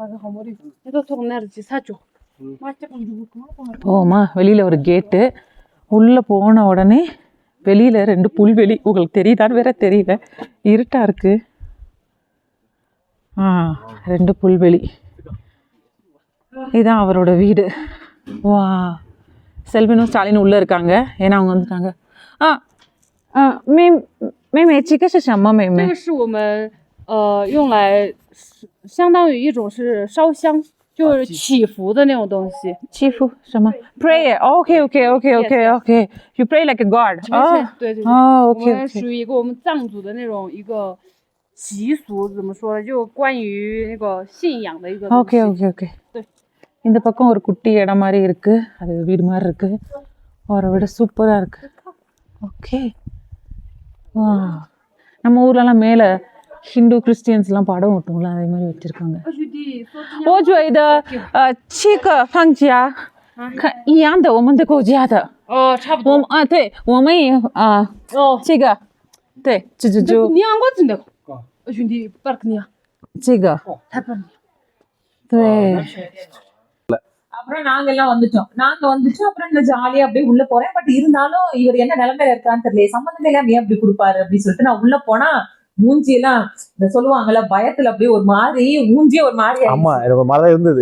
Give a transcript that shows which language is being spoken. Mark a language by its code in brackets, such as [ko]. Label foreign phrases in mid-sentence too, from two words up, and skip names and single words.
[ta] போமா வெளியில ஒரு கேட்டு, உள்ள போன உடனே வெளியில 2 புல்வெளி. உங்களுக்கு தெரியுதான்னு வேற தெரியல, இருட்டா இருக்கு. 2 புல்வெளி. இதுதான் அவரோட வீடு. வா, செல்வினும் ஸ்டாலினும் உள்ளே இருக்காங்க. ஏன்னா அவங்க வந்துட்டாங்க. [zh] 妹妹，这个是什么？妹妹，这个是我们用来相当于一种是烧香，就是祈福的那种东西。祈福什么 [en] ？Prayer。OK。You pray like a god。 [zh] 对。哦，OK。我们属于一个我们藏族的那种一个习俗，怎么说呢？就关于那个信仰的一个。 OK。对。 [ta] இந்த பக்கம் ஒரு குட்டி இடம் மாதிரி இருக்கு. அது வீடு மாதிரி இருக்கு. அவரை விட சூப்பரா இருக்கு. ஓகே. வா, நம்ம ஊர்லலாம் மேலே ஹிந்து கிறிஸ்டியன்ஸ்லாம் படம் ஓட்டுங்களா, அதே மாதிரி வச்சுருக்காங்க. [zh] 我觉得这个放假一样的，我们的国家的。差不多。对，我们也这个对，就你我真的兄弟巴克尼这个对。 [ta] அப்புறம் நாங்க எல்லாம் வந்துட்டோம். அப்புறம் இந்த ஜாலியா அப்படியே உள்ள போறேன். பட் இருந்தாலும் இவர் என்ன நிலைமையில இருக்கான்னு தெரியல. சம்பந்தமே இல்லாம ஏன் அப்படி கொடுப்பாரு அப்படின்னு சொல்லிட்டு நான் உள்ள போனா மூஞ்சி எல்லாம் இந்த சொல்லுவாங்கல்ல பயத்துல அப்படியே ஒரு மாதிரி மூஞ்சியே ஒரு மாதிரி ஆமா எனக்கு மாதிரி இருந்தது.